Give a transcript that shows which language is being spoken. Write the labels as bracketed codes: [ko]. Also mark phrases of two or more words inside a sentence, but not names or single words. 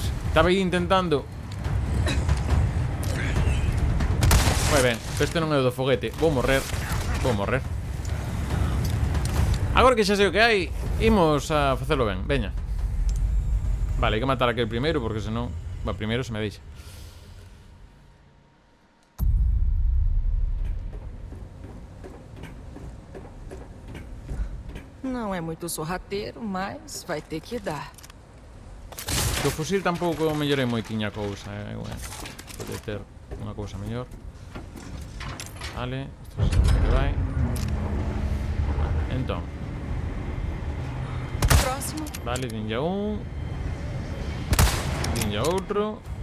[gl] Estaba aí intentando. Moi ben, este non é o do foguete. Vou morrer. Agora que xa sei o que hai, imos a facelo ben, veña. Vale, hai que matar aquel primeiro, porque senón primeiro se me deixa. [pt] Não é muito sorrateiro, mas vai ter que dar. [gl] O fusil tampouco mellorei moitiña cousa, pode ter unha cousa mellor. Vale, isto se vai. Entón. Próximo. Vale, dinlla un. Dinlla outro.